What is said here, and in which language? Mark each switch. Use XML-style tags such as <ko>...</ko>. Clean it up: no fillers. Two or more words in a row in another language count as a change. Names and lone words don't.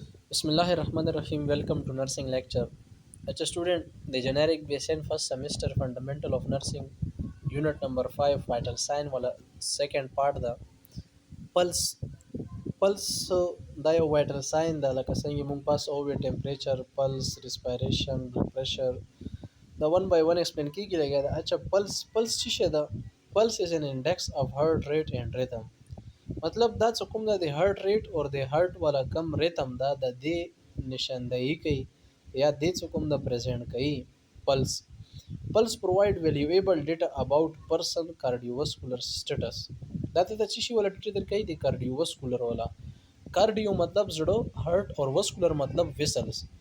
<ar>بسم الله الرحمن الرحيم.</ar> <en>Welcome to nursing lecture. As a student, the generic BSN first semester fundamental of nursing unit number 5 vital sign wala second part the pulse</en> <ps>دا یو</ps> <en>vital sign</en> <ps>دا لکه څنګه مونږ پاس او</ps> <en>temperature pulse respiration blood pressure the one by one explain</en> <ps>کیږي لګا دا اچھا pulse څه شي دا</ps> <en>pulse is an index of heart rate and rhythm</en> <ps>مطلب دا څه کوم دا د</ps> <en>heart rate</en> <ps>او د هارت والا کم ریتم دا د دې نشاندهی کوي یا د څه کوم دا پریزنټ کوي</ps> <en>pulse pulse provide valuable data about person cardiovascular status</en> <ps>دا ته چې شی ولا ډیټا درکې د کارډیوواسکولر والا کارډیو مطلب زړه هارت او واسکولر مطلب ویسلز</ps>